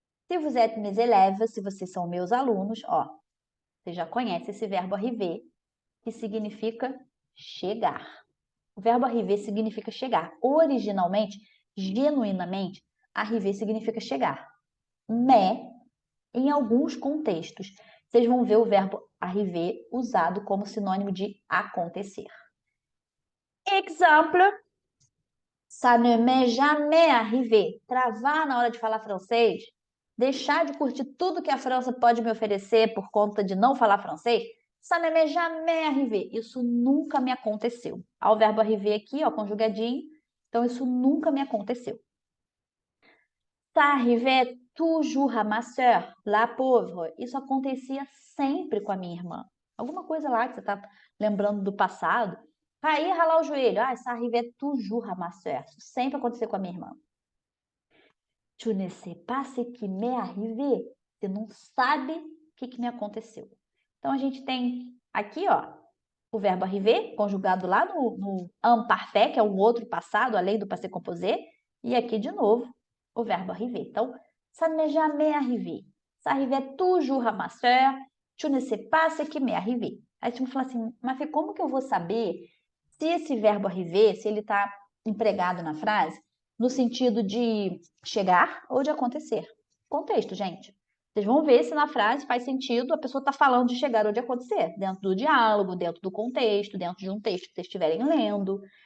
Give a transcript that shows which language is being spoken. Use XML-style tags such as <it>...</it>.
<fr>Se vous êtes mes élèves,</fr> <pt>se vocês são meus alunos, ó, você já conhece esse verbo arriver, que significa chegar. O verbo arriver significa chegar. Originalmente, genuinamente, arriver significa chegar. Mais, em alguns contextos, vocês vão ver o verbo arriver usado como sinônimo de acontecer.</pt> <fr>Exemple, ça ne m'est jamais arrivé.</fr> <pt>Travar na hora de falar francês, deixar de curtir tudo que a França pode me oferecer por conta de não falar francês,</pt> <fr>ça ne m'est jamais arrivé.</fr> <pt>Isso nunca me aconteceu. Há o verbo arriver aqui, ó, conjugadinho. Então, isso nunca me aconteceu.</pt> <fr>Ça arrivait toujours à ma sœur, la pauvre.</fr> <pt>Isso acontecia sempre com a minha irmã. Alguma coisa lá que você está lembrando do passado. Cair, ralar o joelho.</pt> <fr>Ah, ça arrivait toujours à ma sœur.</fr> <pt>Isso sempre aconteceu com a minha irmã.</pt> <fr>Tu ne sais pas ce qui m'est arrivé.</fr> <pt>Você não sabe o que me aconteceu. Então, a gente tem aqui, ó, o verbo arriver, conjugado lá no imparfait, que é um outro passado, além do passé composé. E aqui, de novo, o verbo arriver.</pt> <fr>Então, ça ne m'est jamais arrivé. Ça arrivait toujours à ma sœur. Tu ne sais pas ce qui m'est arrivé.</fr> <pt>Aí você fala assim, mas como que eu vou saber se esse verbo arriver, se ele está empregado na frase, no sentido de chegar ou de acontecer? Contexto, gente. Vocês vão ver se na frase faz sentido a pessoa está falando de chegar ou de acontecer, dentro do diálogo, dentro do contexto, dentro de um texto que vocês estiverem lendo.</pt>